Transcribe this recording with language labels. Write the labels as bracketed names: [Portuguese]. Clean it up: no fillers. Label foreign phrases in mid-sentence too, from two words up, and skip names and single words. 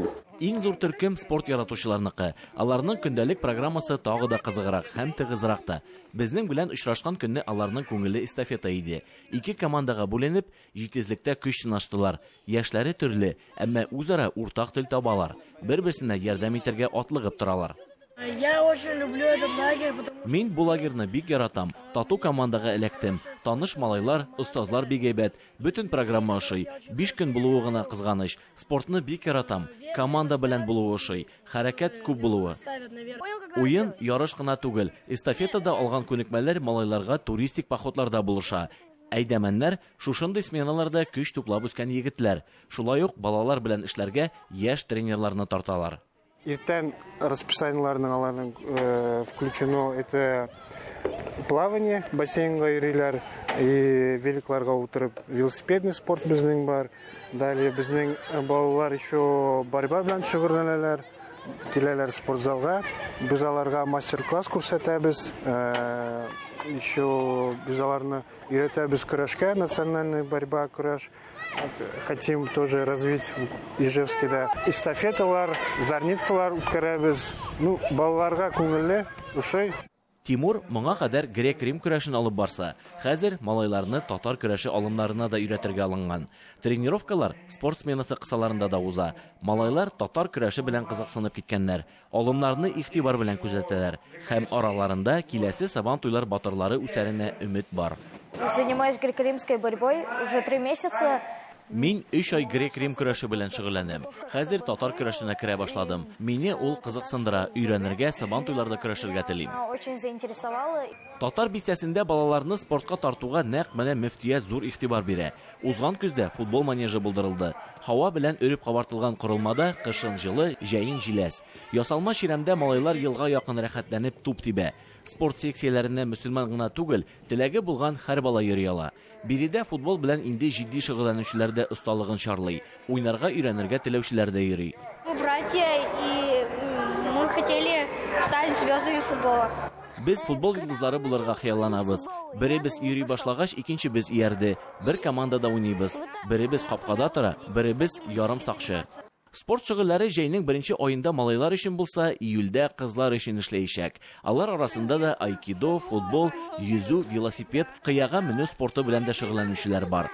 [Tatar] Иң зур төркем спорт яратучыларныкы. Аларның көндәлек программасы тагы да кызыграк һәм тыгызрак та. Безнең белән очрашкан көнне аларның күңеле эстафета иде. 2 командага бүленеп, җитезлектә көч сынаштылар. Яшьләре төрле, әмма үзара уртак тел табалар. Бер-берсенә ярдәм итәргә атлыгып торалар. [Russian] Я очень люблю этот лагерь, потому [Tatar] Мин бу лагерьны бик яратам. Тату командага эләктем. Таныш малайлар, остазлар бик әйбәт. Бөтен программа ошый. 5 көн булуы гына кызганыч. Спортны бик яратам. Команда белән булуы ошый. Хәрәкәт күп булуы. Уен ярыш кына түгел. Эстафетада алган күнекмәләр малайларга туристик походларда булыша. Әйдәмәннәр шушындый сменаларда көч туплап үскән егетләр. Шулай ук балалар белән эшләргә яшь тренерларны тарталар. Иртән расписаниеларның аларның [Russian] включено это плавание, [Tatar] бассейнга йөриләр, и великларга утырып [Russian] велосипедный спорт [Tatar] безнең бар. Далее безнең балалар еще борьба белән шөгыльләнәләр. Киләләр спортзалга. Без аларга мастер-класс күрсәтәбез. Еще без аларны өйрәтәбез көрәшкә, [Russian] национальная борьба, [Tatar] көрәш. [Russian] Хотим тоже развить в Ижевске. [Tatar] Эстафеталар, зарницалар үткәрәбез. Ну, балаларга күңелле, ошый. Тимур моңа кадәр грек-рим көрәшен алып барса, хәзер малайларны татар көрәше алымнарына да өйрәтергә алынган. Тренировкалар спортсменасы кысаларында да уза. Малайлар татар көрәше белән кызыксынып киткәннәр. Алымнарны игътибар белән күзәтәләр. Һәм араларында киләсе сабан туйлар батырлары үсәренә өмет бар. [Russian] Занимаюсь греко-римской борьбой уже 3 месяца. [Tatar] Мин 3 ай грек-рим көрәше белән шөгыльләнәм. Хәзер татар көрәшенә керә башладым. Мине ул кызыксындыра, өйрәнергә, сабан туйларда көрәшергә телим. [Russian] Очень заинтересовала. [Tatar] Татар бистәсендә балаларны спортка тартуга нәкъ менә мөфтият зур игътибар бирә. Узган көздә футбол манежы булдырылды. Һава белән өреп кабартылган корылмада кышын җылы, җәен җиләс. Ясалма чирамдә малайлар елга якын рәхәтләнеп туп тибә. Спорт секцияләренә мөселман гына түгел, теләге булган һәр бала йөри ала. Биредә футбол белән инде җитди шөгыльләнүчеләр дә осталыгын чарлый. Уйнарга өйрәнергә теләүчеләр дә йөри. [Russian] Братья, и мы хотели стать звездами футбола. [Tatar] Без футбол йолдызлары булырга хыялланабыз. Беребез йөри башлагач, икенчебез иярде. Бер командада уйныйбыз. Беребез капкада тора, беребез ярым сакчы. Спорт шөгыльләре җәйнең 1 аенда малайлар өчен булса, июльдә кызлар өчен эшләячәк. Алар арасында да айкидо, футбол, йөзү, велосипед, кыяга менү спорты белән дә шөгыльләнүчеләр бар.